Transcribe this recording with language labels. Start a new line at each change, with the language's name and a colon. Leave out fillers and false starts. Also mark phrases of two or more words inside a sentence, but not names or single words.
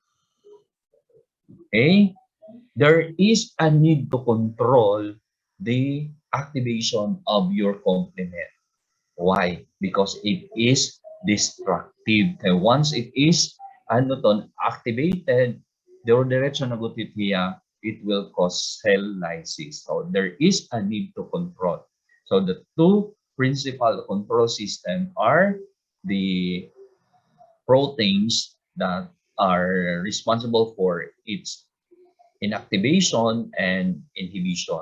English: Okay? There is a need to control the activation of your complement. Why? Because it is destructive. And once it is activated,
Waray: diretso na gutit hiya,
English: it will cause cell lysis. So there is a need to control. So the two principal control system are the proteins that are responsible for its inactivation and inhibition.